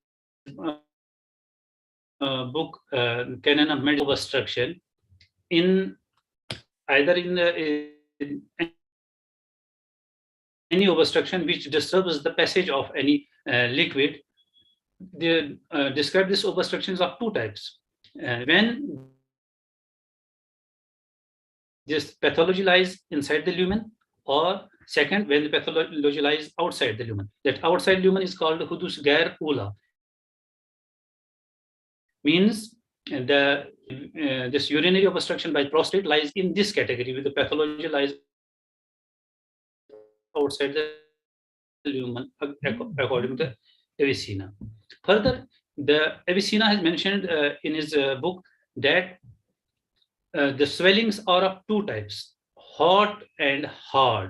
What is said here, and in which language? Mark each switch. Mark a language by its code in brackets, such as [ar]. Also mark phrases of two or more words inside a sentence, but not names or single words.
[en] book Canon of Medical Obstruction, in either in any obstruction which disturbs the passage of any liquid, they describe these obstructions of two types. When this pathology lies inside the lumen, or second, when the pathology lies outside the lumen. That outside lumen is called hudus gair ula. Means this urinary obstruction by prostate lies in this category, with the pathology lies outside the lumen, according to Avicenna. Further, the Avicenna has mentioned in his book that the swellings are of two types: hot and hard.